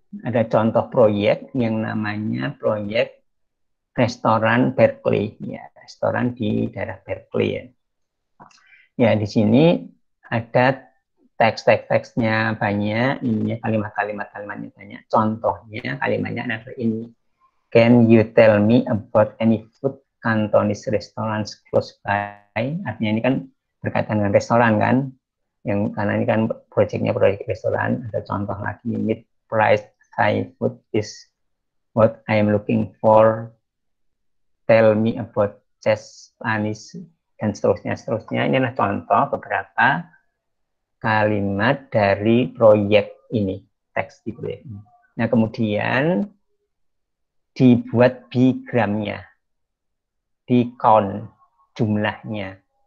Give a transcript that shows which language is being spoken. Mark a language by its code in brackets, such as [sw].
[id] Ada contoh proyek yang namanya proyek restoran Berkeley. Ya, restoran di daerah Berkeley ya. Ya, di sini ada teks-teksnya banyak, ini kalimatnya banyak. Contohnya kalimatnya adalah ini. [en] Can you tell me about any food Cantonese restaurants close by? [id] Artinya ini kan berkaitan dengan restoran kan, yang karena ini kan proyeknya proyek restoran. Ada contoh lagi, [en] mid price Thai food is what I am looking for. Tell me about Spanish [id] dan seterusnya. Ini adalah contoh beberapa kalimat dari proyek ini, teks di proyek ini. Nah, kemudian dibuat bigramnya, di count jumlahnya.